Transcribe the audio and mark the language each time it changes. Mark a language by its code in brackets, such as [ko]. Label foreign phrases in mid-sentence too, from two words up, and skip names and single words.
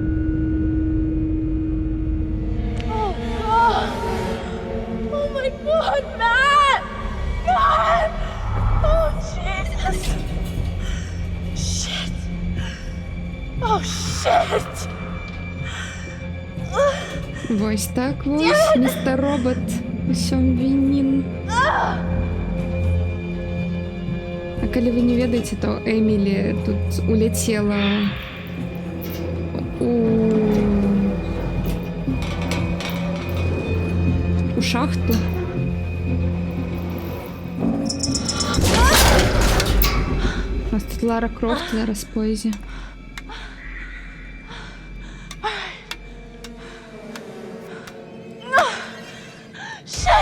[en] Oh, God! Oh, my God, Matt! Matt! Oh, Jesus! Shit! Oh, shit! [be] Вось так вось, містер Робот, усім вінен. А калі вы не ведаеце, то Эмілі тут улетела у шахту. У нас тут Лара Крофт зараз [uk] в поїзді. [en] Shit!